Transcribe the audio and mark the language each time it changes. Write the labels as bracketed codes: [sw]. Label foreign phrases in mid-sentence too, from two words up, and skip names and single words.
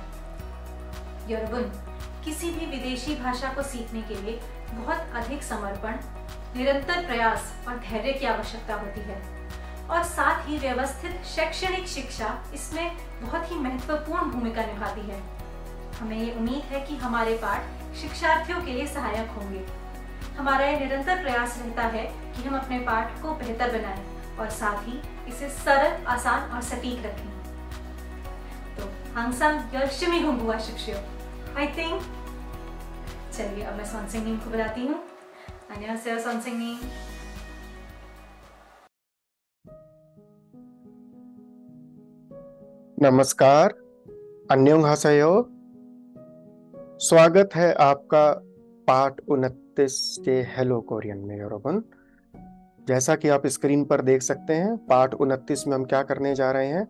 [hi] यरबुन, किसी भी विदेशी भाषा को सीखने के लिए बहुत अधिक समर्पण, निरंतर प्रयास और धैर्य की आवश्यकता होती है और साथ ही व्यवस्थित शैक्षणिक शिक्षा इसमें बहुत ही महत्वपूर्ण भूमिका निभाती है। हमें ये उम्मीद है कि हमारे पाठ शिक्षार्थियों के लिए सहायक होंगे। हमारा ये निरंतर प्रयास रहता है कि हम अपने पाठ को बेहतर बनाएं और साथ ही इसे सरल, आसान और सटीक रखें। [ko] तो 항상 열심히 공부하십시오। [en] I think। [hi] चलिए अब मैं 선생님 को बुलाती हूँ। [ko] 안녕하세요 선생님। [hi] नमस्कार, अन्योंहासेयो। स्वागत है आपका पाठ 29 के हेलो कोरियन में यरोबन। जैसा कि आप स्क्रीन पर देख सकते हैं, पाठ 29 में हम क्या करने जा रहे हैं।